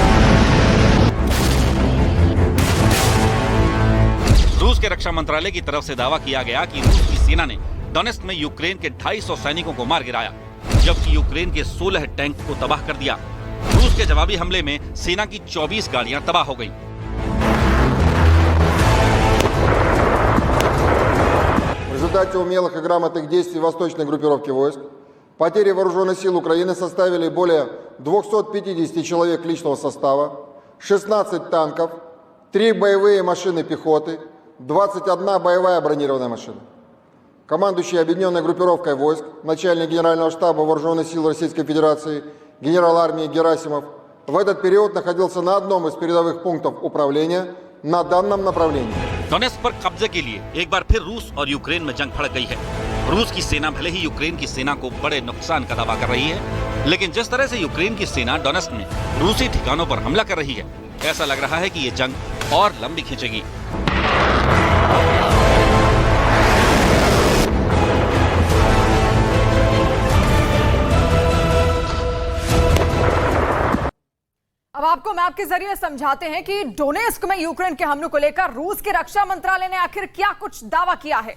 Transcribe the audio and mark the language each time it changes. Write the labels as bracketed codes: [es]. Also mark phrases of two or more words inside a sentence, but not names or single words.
[hi] रूस के रक्षा मंत्रालय की तरफ से दावा किया गया कि रूस की सेना ने डोनेस्क में यूक्रेन के 250 सैनिकों को मार गिराया, जबकि यूक्रेन के 16 टैंक को तबाह कर दिया। रूस के जवाबी हमले में सेना की 24 गाड़ियां तबाह हो गईं। [ru] В результате умелых и грамотных действий восточной группировки войск потери вооруженных сил Украины составили более 250 человек личного состава, 16 танков, 3 боевые машины пехоты, 21 боевая бронированная машина. Командующий объединенной группировкой войск, начальник Генерального штаба Вооруженных сил Российской Федерации, генерал армии Герасимов в этот период находился на одном из передовых пунктов управления на данном направлении. [hi] डोनेस्क पर कब्जे के लिए एक बार फिर रूस और यूक्रेन में जंग भड़क गई है। रूस की सेना भले ही यूक्रेन की सेना को बड़े नुकसान का दावा कर रही है, लेकिन जिस तरह से यूक्रेन की सेना डोनेस्क में रूसी ठिकानों पर हमला कर रही है, ऐसा लग रहा है कि ये जंग और लंबी खींचेगी। अब आपको मैप के जरिए समझाते हैं कि डोनेस्क में यूक्रेन के हमलों को लेकर रूस के रक्षा मंत्रालय ने आखिर क्या कुछ दावा किया है।